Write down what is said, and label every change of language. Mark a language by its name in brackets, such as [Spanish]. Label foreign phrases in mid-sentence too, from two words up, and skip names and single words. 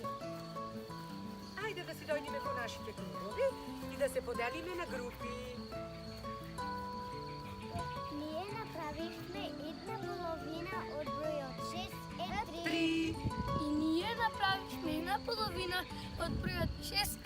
[Macedonian] Ајде да си дојдиме по нашите кругови и да се поделиме на групи. [Bulgarian] Ние направихме една половина от броя 6 е 3. И ние направихме една половина от броя 6